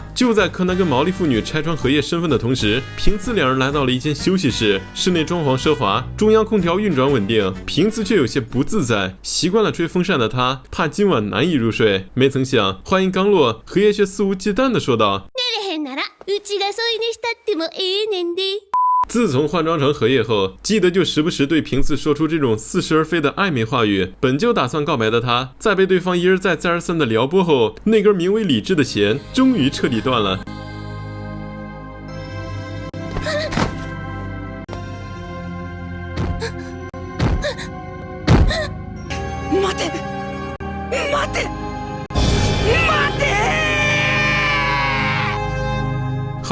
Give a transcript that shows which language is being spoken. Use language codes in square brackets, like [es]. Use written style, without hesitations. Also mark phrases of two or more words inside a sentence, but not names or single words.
[zh] 就在柯南跟毛利父女拆穿荷叶身份的同时，平次两人来到了一间休息室，室内装潢奢华，中央空调运转稳定。平次却有些不自在，习惯了吹风扇的他，怕今晚难以入睡。没曾想，话音刚落，荷叶却肆无忌惮地说道： [ja] 寝れへんならうちが添い寝したってもええねんで。 [zh] 自从换装成荷叶后，基德就时不时对平次说出这种似是而非的暧昧话语。本就打算告白的他，在被对方一而再再而三的撩拨后，那根名为理智的弦终于彻底断了。 [ja] 待て待て待て！